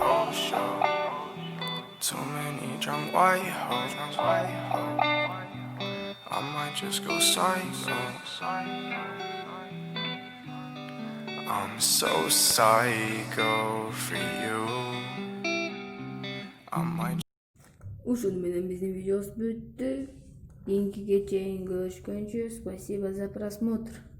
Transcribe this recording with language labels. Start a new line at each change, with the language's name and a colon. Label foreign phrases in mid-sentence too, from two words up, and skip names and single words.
English: Too many drunk white hoes. I might just go psycho. I'm so psycho for you. I might.
Kyrgyz: Ушун менен биздин видеобуз бүттү. Кийинки кечейин көрүшкөнчө
Russian: спасибо за просмотр.